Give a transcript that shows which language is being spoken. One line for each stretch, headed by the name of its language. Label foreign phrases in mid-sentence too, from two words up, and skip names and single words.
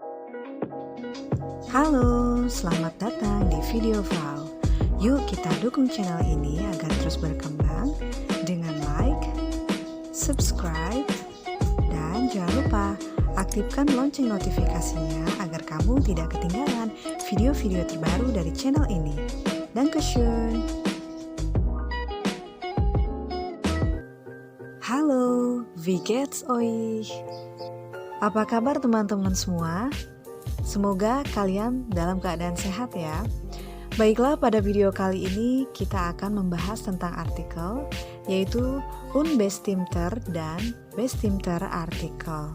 Indonesian: Halo, selamat datang di video Val. Yuk kita dukung channel ini agar terus berkembang dengan like, subscribe, dan jangan lupa aktifkan lonceng notifikasinya agar kamu tidak ketinggalan video-video terbaru dari channel ini.
German: Dankeschön. Halo, wie geht's euch?
Indonesian: Apa kabar teman-teman semua? Semoga kalian dalam keadaan sehat ya. Baiklah, pada video kali ini kita akan membahas tentang artikel, yaitu unbestimmter dan bestimmter artikel.